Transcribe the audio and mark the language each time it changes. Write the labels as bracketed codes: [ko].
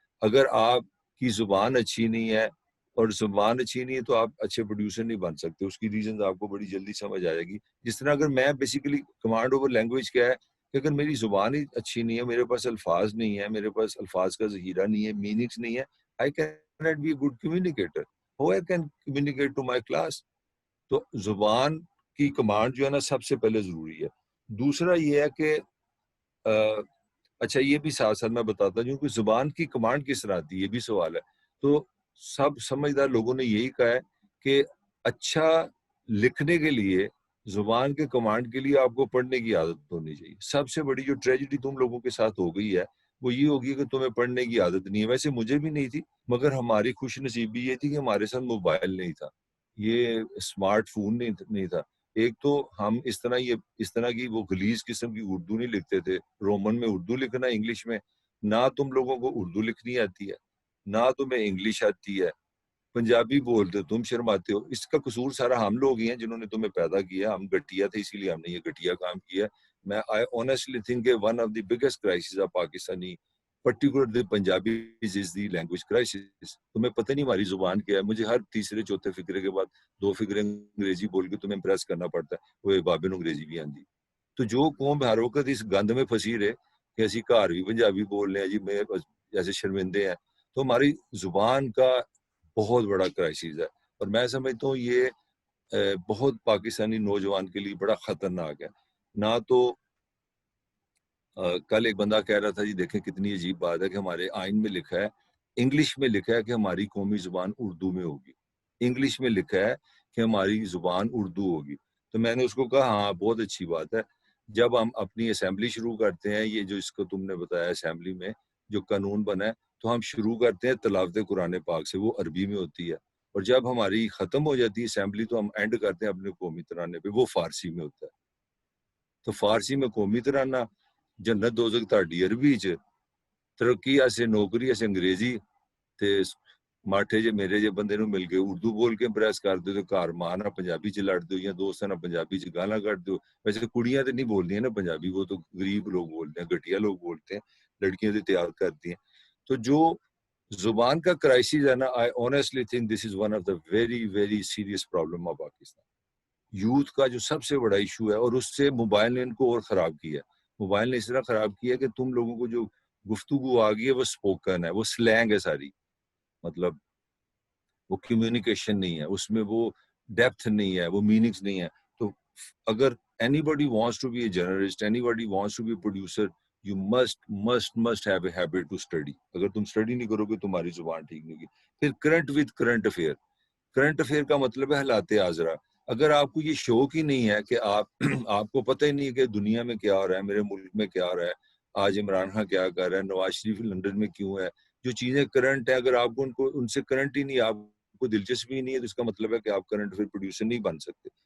[ur] اگر آپ کی زبان اچھی نہیں ہے اور زبان اچھی نہیں ہے تو آپ اچھے پروڈیوسر نہیں بن سکتے. اس کی ریزنز آپ کو بڑی جلدی سمجھ آئے گی. جس طرح اگر میں بیسیکلی کمانڈ اوور لینگویج کیا ہے کہ اگر میری زبان ہی اچھی نہیں ہے, میرے پاس الفاظ نہیں ہے, میرے پاس الفاظ کا ذخیرہ نہیں ہے, میننگز نہیں ہے, [en] I cannot be a good communicator. How I can communicate to my class? [ur] تو زبان کی کمانڈ جو ہے نا سب سے پہلے ضروری ہے. دوسرا یہ ہے کہ اچھا یہ بھی ساتھ ساتھ میں بتاتا ہوں کہ زبان کی کمانڈ کس طرح آتی ہے, یہ بھی سوال ہے. تو سب سمجھدار لوگوں نے یہی کہا ہے کہ اچھا لکھنے کے لیے, زبان کے کمانڈ کے لیے آپ کو پڑھنے کی عادت ہونی چاہیے. سب سے بڑی جو ٹریجڈی تم لوگوں کے ساتھ ہو گئی ہے وہ یہ ہوگی کہ تمہیں پڑھنے کی عادت نہیں ہے. ویسے مجھے بھی نہیں تھی, مگر ہماری خوش نصیبی یہ تھی کہ ہمارے ساتھ موبائل نہیں تھا, یہ اسمارٹ فون نہیں تھا. ایک تو ہم اس طرح کی وہ غلیظ قسم کی اردو نہیں لکھتے تھے, رومن میں اردو لکھنا, انگلش میں. نہ تم لوگوں کو اردو لکھنی آتی ہے, نہ تمہیں انگلش آتی ہے, پنجابی بولتے تم شرماتے ہو. اس کا قصور سارا ہم لوگ ہی ہیں جنہوں نے تمہیں پیدا کیا. ہم گٹیا تھے اسی لیے ہم نے یہ گٹیا کام کیا. [en] میں I honestly think کہ one of the biggest crises of Pakistani, particularly Punjabis, is the language crisis. [ur] تمہیں پتہ نہیں ہماری زبان کیا ہے. مجھے ہر تیسرے چوتھے فقرے کے بعد 2 فقرے انگریزی بول کے تمہیں امپریس کرنا پڑتا ہے, [pa] وہ بابے نوں انگریزی بھی آندی. [ur] تو جو قوم ہر وقت اس گند میں پھنسی رہے کہ اسی گھر بھی پنجابی بول رہے ہیں جی, میں جیسے شرمندے ہیں, تو ہماری زبان کا بہت بڑا کرائسس ہے. اور میں سمجھتا ہوں یہ بہت پاکستانی نوجوان کے لیے بڑا خطرناک ہے. نہ تو کل ایک بندہ کہہ رہا تھا جی دیکھیں کتنی عجیب بات ہے کہ ہمارے آئین میں لکھا ہے, انگلش میں لکھا ہے کہ ہماری قومی زبان اردو میں ہوگی, انگلش میں لکھا ہے کہ ہماری زبان اردو ہوگی. تو میں نے اس کو کہا ہاں بہت اچھی بات ہے. جب ہم اپنی اسمبلی شروع کرتے ہیں, یہ جو اس کو تم نے بتایا اسمبلی میں جو قانون بنا ہے, تو ہم شروع کرتے ہیں تلاوت قرآن پاک سے, وہ عربی میں ہوتی ہے. اور جب ہماری ختم ہو جاتی ہے اسمبلی تو ہم اینڈ کرتے ہیں اپنے قومی ترانے پہ, وہ فارسی میں ہوتا ہے. تو فارسی میں قومی ترانہ, [pa] جنت دوزخ تہاڈی عربی چ, ترقی آسے نوکری آسے انگریزی, تے ماٹھے جے میرے جے بندے نوں مل کے اردو بول کے امپریس کر دو, تو گھر ماں نال پنجابی چ لڑ دو, یا دوستاں نال پنجابی چ گالاں کڈ دو. ویسے کڑیاں تے نہیں بولدیاں نا پنجابی, [ur] وہ تو غریب لوگ بولتے ہیں, گھٹیا لوگ بولتے ہیں, لڑکیاں تے تیار کرتی ہیں. تو جو زبان کا کرائسس ہے نا, [en] I honestly think this is one of the very very serious problem of Pakistan. [ur] Youth کا جو سب سے بڑا ایشو ہے, اور اس سے موبائل نے ان کو اور خراب کیا ہے. موبائل نے اس طرح خراب کیا کہ تم لوگوں کو جو گفتگو آ گئی ہے وہ اسپوکن ہے, وہ سلینگ ہے ساری, مطلب وہ کمیونیکیشن نہیں ہے, اس میں وہ ڈیپتھ نہیں ہے, وہ میننگز نہیں ہے. [en] تو اگر anybody wants to be a journalist, anybody wants to be a producer, you must have a habit to study. [ur] اگر تم اسٹڈی نہیں کرو گے تمہاری زبان ٹھیک نہیں ہوگی. پھر کرنٹ افیئر کا مطلب ہے حالات حاضرہ. اگر آپ کو یہ شوق ہی نہیں ہے کہ آپ کو پتہ ہی نہیں ہے کہ دنیا میں کیا ہو رہا ہے, میرے ملک میں کیا ہو رہا ہے, آج عمران خان کیا کر رہا ہے, نواز شریف لندن میں کیوں ہے, جو چیزیں کرنٹ ہیں, اگر آپ کو ان سے کرنٹ ہی نہیں, آپ کو دلچسپی نہیں ہے, تو اس کا مطلب ہے کہ آپ کرنٹ افیئر پروڈیوسر نہیں بن سکتے.